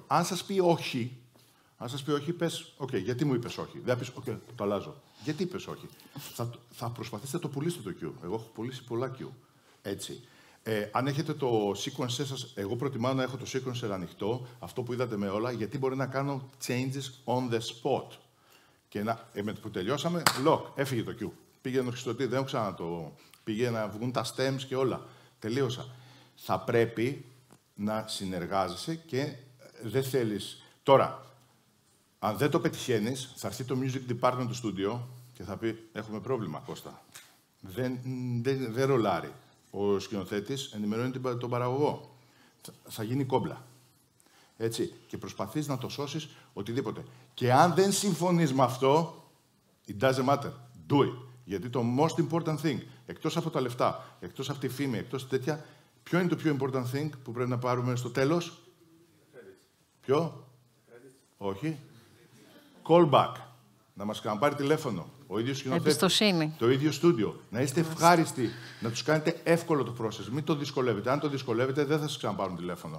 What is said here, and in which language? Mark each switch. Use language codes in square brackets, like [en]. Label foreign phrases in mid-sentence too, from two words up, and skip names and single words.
[el] Αν σας πει όχι, πες, γιατί μου είπες όχι. Δεν θα πεις, το αλλάζω. Γιατί είπες όχι. Θα προσπαθήσετε να το πουλήσετε το Q. Εγώ έχω πουλήσει πολλά Q. Έτσι. Αν έχετε το sequencer σας, εγώ προτιμάω να έχω το sequencer ανοιχτό, αυτό που είδατε με όλα, γιατί μπορεί να κάνω [en] changes on the spot. [el] Και με το που τελειώσαμε, lock, έφυγε το Q. Πήγε να το δεν έχω ξανά το. Πήγε να βγουν τα stems και όλα. Τελείωσα. Θα πρέπει να συνεργάζεσαι και δεν θέλεις. Τώρα, αν δεν το πετυχαίνεις, θα έρθει το [en] music department [el] του στούντιο και θα πει: έχουμε πρόβλημα, Κώστα. Δεν ρολάρει. Ο σκηνοθέτης ενημερώνει τον παραγωγό. Θα γίνει κόμπλα. Έτσι. Και προσπαθείς να το σώσεις οτιδήποτε. Και αν δεν συμφωνείς με αυτό, [en] it doesn't matter. Do it. [el] Γιατί το [en] most important thing, [el] εκτός από τα λεφτά, εκτός από τη φήμη, εκτός τέτοια, ποιο είναι το πιο [en] important thing [el] που πρέπει να πάρουμε στο τέλος? Ποιο? Όχι. Callback. Να μας ξαναπάρει τηλέφωνο. Ο ίδιος σκηνοθέτης. Εμπιστοσύνη. Το ίδιο στούντιο. Να είστε ευχάριστοι. Να τους κάνετε εύκολο το process. Μην το δυσκολεύετε. Αν το δυσκολεύετε, δεν θα σας ξαναπάρουν τηλέφωνο.